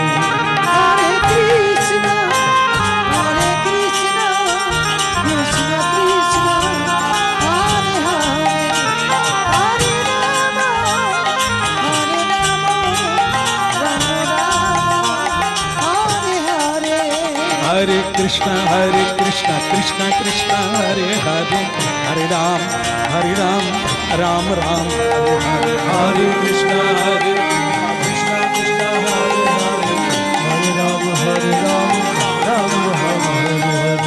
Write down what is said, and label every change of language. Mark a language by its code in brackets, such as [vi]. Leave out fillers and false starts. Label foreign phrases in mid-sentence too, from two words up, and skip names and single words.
[sa] হরে কৃষ্ণ কৃষ্ণ কৃষ্ণ কৃষ্ণ হরে হরে হরে রাম রাম হরে হরে। हरे कृष्ण कृष्ण कृष्ण हरे हरे हरे राम राम राम हरे हरे। हरे कृष्ण कृष्ण कृष्ण हरे हरे हरे राम राम राम हरे हरे।